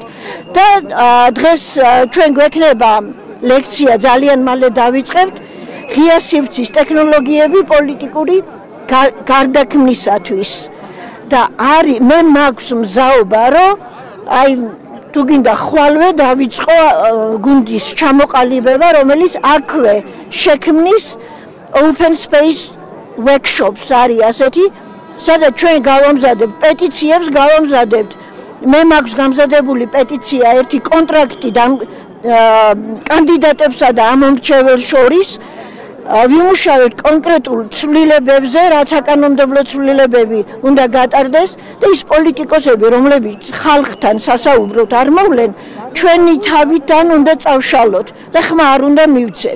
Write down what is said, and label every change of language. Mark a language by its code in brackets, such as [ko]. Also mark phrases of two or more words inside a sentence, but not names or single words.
[ka] და დღეს ჩვენ გვექნება ლექცია, ძალიან მალე დავიწყებთ, ღია სივრცის ტექნოლოგიები პოლიტიკური გარდაქმნისათვის. და არის მე მაქვს მზაობა, რომ აი თუ გინდა ხვალვე დავიწყო გუნდის ჩამოყალიბება, რომელიც აქვე შექმნის [en] open space [ka] workshops არის ასეთი, სადაც ჩვენ გავამზადებთ პეტიციებს, გავამზადებთ მე მაქვს გამზადებული პეტიცია ერთი კონტრაქტი კანდიდატებსა და ამომრჩეველ შორის ვიმუშავეთ კონკრეტულ ცვლილებებზე, რაც საკანონმდებლო ცვლილებები უნდა გატარდეს და ის პოლიტიკოსები, რომლებიც ხალხთან სასაუბროდ არ მოვლენ, ჩვენი თავიდან უნდა წავშალოთ და ხმა არ უნდა მივცეთ.